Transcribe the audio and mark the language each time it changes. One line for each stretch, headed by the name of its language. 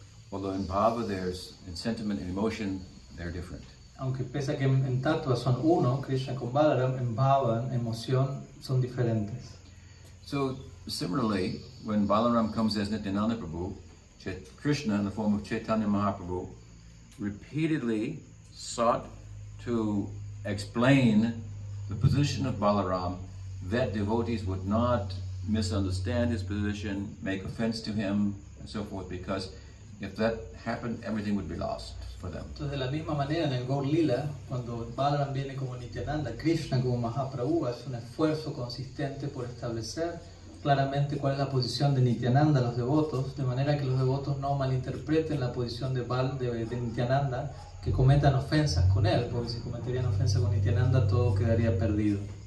English: Although in bhava, in sentiment and emotion, they're different.
Spanish: Aunque pese a que en tattva son uno, Krishna con Balaram, en bhava, en emoción, son diferentes.
English: So, similarly, when Balaram comes as Nityananda Prabhu, Krishna in the form of Chaitanya Mahaprabhu repeatedly sought to explain the position of Balaram, that devotees would not misunderstand his position, make offense to him, and so forth, because if that happened, everything would be lost for them.
Spanish: Entonces, de la misma manera, en el Gaur Lila, cuando Balaram viene como Nityananda, Krishna como Mahaprabhu hace un esfuerzo consistente por establecer claramente cuál es la posición de Nityananda a los devotos, de manera que los devotos no malinterpreten la posición de Nityananda, que cometan ofensas con él, porque si cometerían ofensas con Nityananda todo quedaría perdido.